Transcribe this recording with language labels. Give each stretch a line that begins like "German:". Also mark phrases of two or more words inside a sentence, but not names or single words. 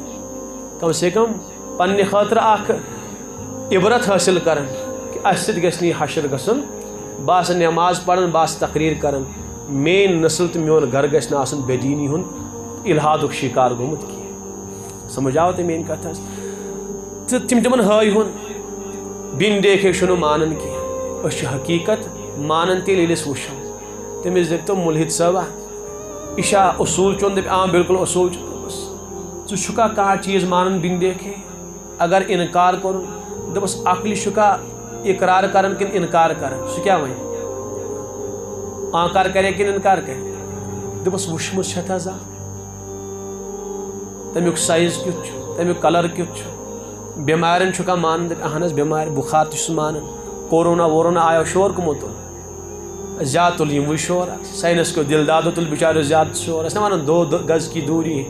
Kashmiri: کم سے کم پننہِ خٲطرٕ اکھ عبرت حٲصِل کران کہِ اَسہِ سۭتۍ گژھِ نہٕ یہِ حشر گژھُن بہٕ آسہٕ نٮ۪ماز پران بہٕ آسہٕ تقریٖر کران میٲنۍ نسل تہٕ میون گرٕ گژھِ نہٕ آسُن بے دیٖنی ہُنٛد الحادُک شِکار گوٚمُت کینٛہہ سمجھ آو تۄہہِ میٲنۍ کتھ حظ تہٕ تِمن ہٲے ہُن
Urdu: بن دیکھے
Kashmiri: چھُنہٕ مانان کینٛہہ أسۍ چھِ حقیٖقت مانان تیٚلہِ ییٚلہِ أسۍ وٕچھو تٔمِس دٔپتو مُلحد صٲبا یہِ چھا اصوٗل چون دپہِ بالکل اصوٗل چھُ دوٚپُس ژٕ چھُکھا کانٛہہ چیٖز مانان
Urdu: بن دیکھے
Kashmiri: اگر انکار کوٚرُن دوٚپُس عقلہِ چھُکھا اقرار کران کِنہٕ انکار کران سُہ کیٛاہ وَنہِ آنکار کرے کِنہٕ انکار کرِ دوٚپُس وٕچھمُت چھتھ حظ تمیُک سایز کیُتھ چھُ تمیُک کلر کیُتھ چھُ بٮ۪مارٮ۪ن چھُکھا مانان دپہِ اہن حظ بٮ۪مارِ بُخار تہِ چھُس مانان کورونا وورونا آیو شور کٕمو تُل زیادٕ تُل یِموٕے شور ساینس کیو دِل دادو تُل بِچاریو زیادٕ شور ٲسۍ نہ وَنان 2
Urdu: گز کی دوٗری